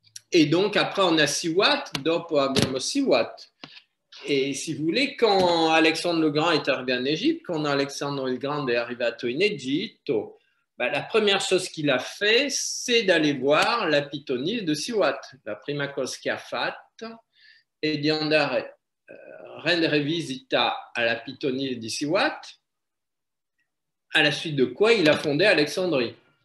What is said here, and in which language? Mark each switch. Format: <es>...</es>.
<fr>Et donc, après, on a Siwat,</fr> <it>dopo abbiamo Siwat.</it> <fr>Et si vous voulez, quand Alexandre le Grand est arrivé en Égypte, quand Alexandre le Grand est</fr> <it>arrivato in Egitto,</it> <fr>la première chose qu'il a fait, c'est d'aller voir la pitonisse de Siwat.</fr> <it>La prima cosa che ha fatto è di andare rendere visita alla pitonisse di Siwat,</it> <fr>à la suite de quoi il a fondé Alexandrie.</fr>